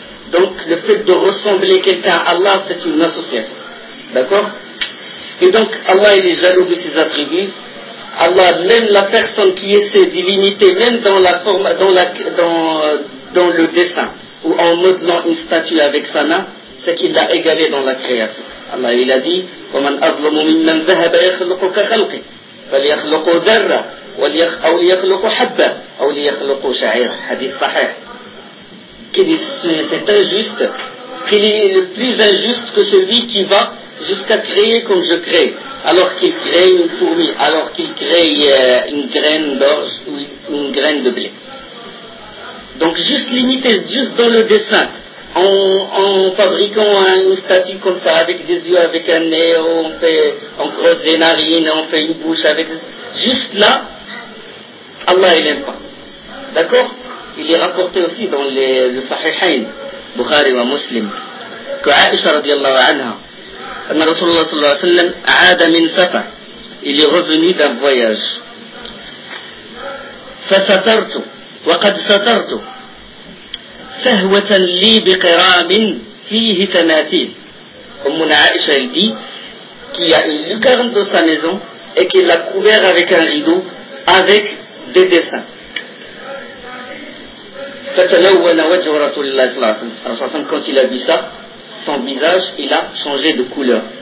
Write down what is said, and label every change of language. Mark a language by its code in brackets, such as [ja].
[fr] Donc le fait de ressembler quelqu'un à Allah, c'est une association. D'accord? Et donc Allah, il est jaloux de ses attributs. Allah, même la personne qui est ses divinités, même dans la forme, dans le dessin, ou en modelant une statue avec sa main, c'est qu'il l'a égalé dans la création. Allah, il a dit, [ar] وَمَنْ أَظْلَمُ مِنَّنْ ذَهَبَ يَخْلُقُ كَخَلْقِ وَلْيَخْلُقُ ذَرَّ أَوْ لِيَخْلُقُ حَبَّ أَوْ لِيَخْلُقُ شَعِيرَ. [fr] Hadith sahih. C'est injuste. Qu'il est le plus injuste que celui qui va jusqu'à créer comme je crée, alors qu'il crée une fourmi, alors qu'il crée une graine d'orge ou une graine de blé. Donc juste limiter, juste dans le dessin, en fabriquant une statue comme ça, avec des yeux, avec un nez, on creuse des narines, on fait une bouche, avec juste là, Allah il n'aime pas. D'accord ? Il est rapporté aussi dans le Sahihain, Bukhari wa Muslim, que Aisha radiallahu anha, [ar] أن رسول الله صلى الله عليه وسلم عاد من سفر إلى [fr] revenu d'un voyage. [ar] فسترت وقد سترت سهوة لي بقرام فيه تماثيل. أمنا عائشة دي [fr] qui a une lucarne dans sa maison et qui l'a couvert avec un rideau avec des dessins. [ar] فتلون وجه رسول الله صلى الله عليه وسلم. [fr] Quand il a vu ça, son visage, il a changé de couleur.